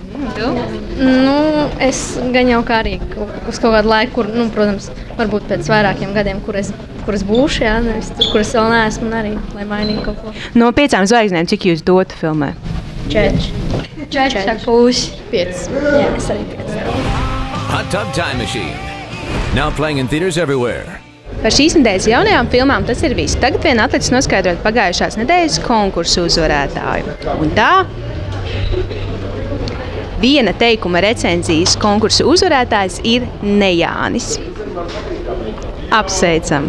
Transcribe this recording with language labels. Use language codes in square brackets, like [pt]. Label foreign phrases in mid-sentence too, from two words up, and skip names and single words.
[lv] Es gan jau kā arī uz kaut kādu laiku, kur, protams, varbūt pēc vairākiem gadiem, kur es būšu, jā, nevis tur, kur es vēl neesmu, un arī, lai mainītu kaut ko. No 5 zvaigznēm, cik jūs dotu filmē? 4,5. 5. Jā, es arī 5. [en] Hot Tub Time Machine. Now playing in theaters everywhere. [lv] Par šīs nedēļas jaunajām filmām tas ir viss. Tagad vien atlicis noskaidrot pagājušās nedēļas konkursu uzvarētāju. Un tā viena teikuma recenzijas konkursu uzvarētājs ir Nejānis. Apsveicam!